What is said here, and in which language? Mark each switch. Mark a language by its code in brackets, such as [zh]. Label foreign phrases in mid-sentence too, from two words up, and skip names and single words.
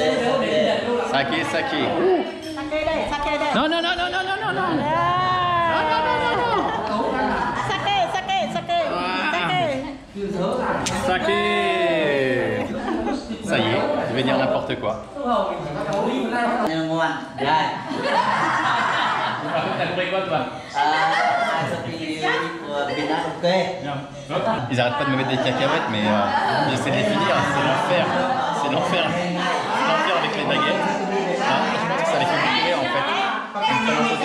[fr] Saké, saké. Non, non, non, non, non, non, non, non. Non, non, non, non, non. Saké. Ça y est, je vais dire n'importe quoi. [vi] Ngoan. Rồi. [fr] T'as compris quoi toi? Ils arrêtent pas de me mettre des cacahuètes, mais j'essaie de les finir, c'est l'enfer. C'est l'enfer. C'est l'enfer avec les baguettes. Je pense que ça les fait bouger en fait.